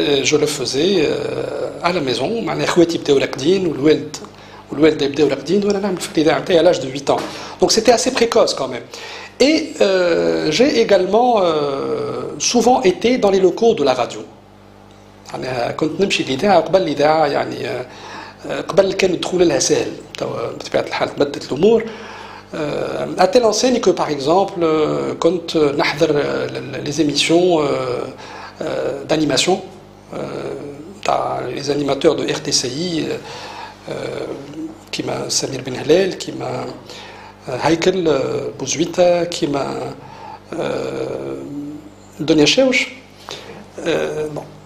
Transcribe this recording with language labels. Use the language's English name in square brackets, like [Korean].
[French] Je le faisais à la maison. [Arabic] مع اخواتي بداو راقدين والوالده يبداو راقدين وانا نعمل في الاذاعه نتاعي [French] à l'âge de 8 ans. Donc c'était assez précoce quand même. Et j'ai également souvent été dans les locaux de la radio. [Arabic] أنا كنت نمشي للإذاعة قبل الإذاعة يعني قبل كان الدخول لها سهل بطبيعة الحال تبدلت الأمور. [French] À telle enseigne que par exemple [Arabic] كنت نحضر [French] les émissions d'animation, les animateurs de RTCI, qui m'a Samir Ben Halal, qui m'a Haïkel Bouzouita, qui m'a Donia Cheuch. Bon.